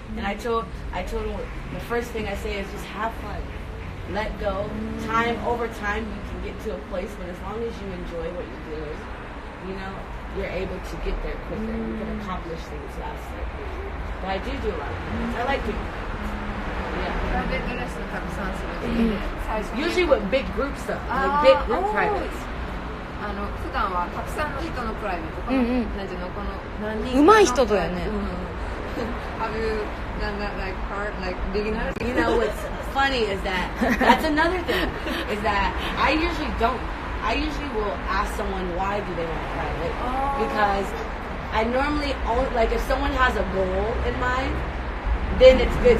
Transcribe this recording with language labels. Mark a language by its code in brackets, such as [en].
[en] And I told them the first thing I say is just have fun. Let go. Over time, you can get to a place where as long as you enjoy what you're doing, you know, you're able to get there quicker. You can accomplish things faster. But I do a lot of things. I like people. You [ja] プライベートレッスンたくさんするんで、最初に [en] Usually with big group stuff, like big group privates. [ja] 普段はたくさんの人のプライベート、なんていうの、この何人上手い人だよね。 [en] Have you done that like part, like beginners? You know what's funny is that that's another thing is that I usually don't. I usually will ask someone why do they want private because I normally only like if someone has a goal in mind, then it's good.